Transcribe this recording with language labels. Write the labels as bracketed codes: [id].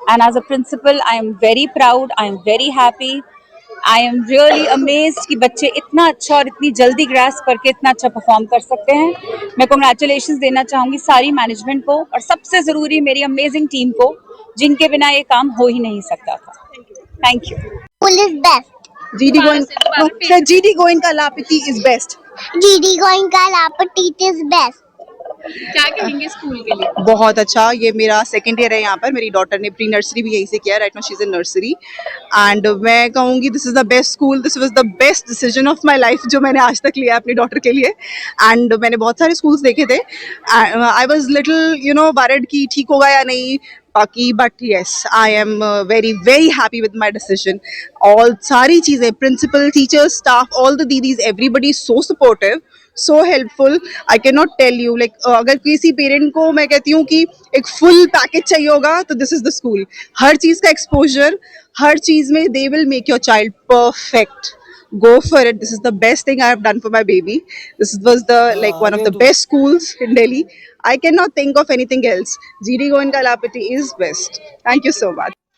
[en] and as a principal I am very proud, I am very happy, I am really amazed [hi] कि बच्चे इतना अच्छा और इतनी जल्दी ग्रास्प करके इतना अच्छा परफॉर्म कर सकते हैं। मैं कॉन्ग्रेचुलेशंस देना चाहूँगी सारी मैनेजमेंट को, और सबसे ज़रूरी मेरी अमेजिंग टीम को, जिनके बिना ये काम हो ही नहीं सकता था। [en] Thank you. School is best. GD Goenka Lapati is best. GD Goenka Lapati is best. [hi] क्या कहेंगे स्कूल के लिए? बहुत अच्छा, ये मेरा सेकेंड ईयर है यहाँ पर, मेरी डॉटर ने प्री नर्सरी भी यहीं से किया, [en] right now she is in nursery, [hi] and मैं कहूँगी [en] this is the best school, this was the best decision of my life [hi] जो मैंने आज तक लिया अपनी डॉटर के लिए। [en] and [hi] मैंने बहुत सारे स्कूल्स देखे थे, [en] I was little worried [hi] कि ठीक होगा या नहीं बाकी, [en] But yes I am very very happy with my decision. All [hi] सारी चीज़ें, [en] Principal, teachers, staff, all the didis, everybody so supportive, so helpful, I can not tell you. [hi] Like अगर किसी पेरेंट को मैं कहती हूँ कि एक फुल पैकेज चाहिए होगा तो [en] This is the school. [hi] हर चीज़ का एक्सपोजर, हर चीज़ में [en] They will make your child perfect. go for it. This is the best thing I have done for my baby. This was the like one of the best schools in Delhi. I cannot think of anything else. GD Goenka Lapati is best. Thank you so much.